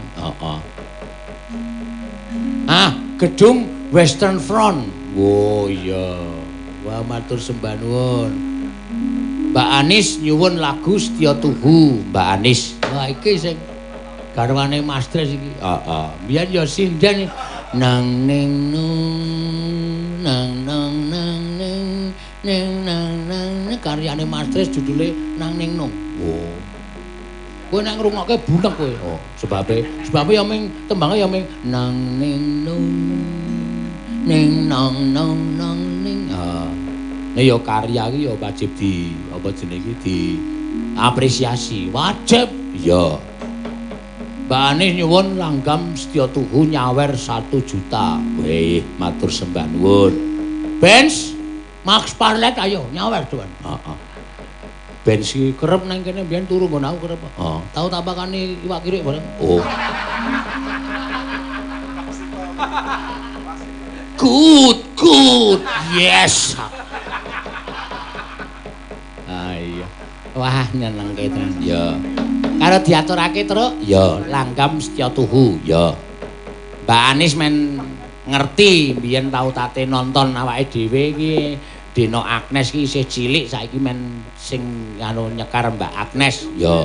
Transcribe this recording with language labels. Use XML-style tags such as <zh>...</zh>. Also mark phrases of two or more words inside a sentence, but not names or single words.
<jv>Heeh. Ah, gedung Western Front. Oh iya. Wah matur sembah nuwun. Mbak Anis nyuwun lagu Setya Tuhu, Mbak Anis. Wah iki sing garwane Mas Tres iki. Heeh. Biyen ya sinden nang ning nang nang nang ning nang karyane Mas Tres judule Nang Ning Nung. Oh. Kowe nek ngrungokke bunek kowe. Oh, sebabe ya ming tembange ya ming nang ning nung ning nang nang nang ning. Nah ya karya iki ya wajib di apa jenenge di apresiasi. Wajib. Ya. Mbak Anis nyuwun langgam Setya Tuhu nyawer 1 juta. Weh, matur sembah nuwun. Benz Max Parlet ayo nyawer tuan. Heeh. Benz iki kerep nang kene mbiyen turu nggon aku kerep. Heeh. Tau tak pakani iwak kirik bareng.</jv> <en>Oh. Good. Yes.</en> <jv>Iya. Wah, nyenengke tenan. Ya. Karo diaturake terus, ya langgam Setya Tuhu, ya. Mbak Anis men ngerti biyen tau tate nonton awake dhewe iki Deno Agnes ki isih cilik saiki men sing anu nyekar Mbak Agnes, ya.</jv>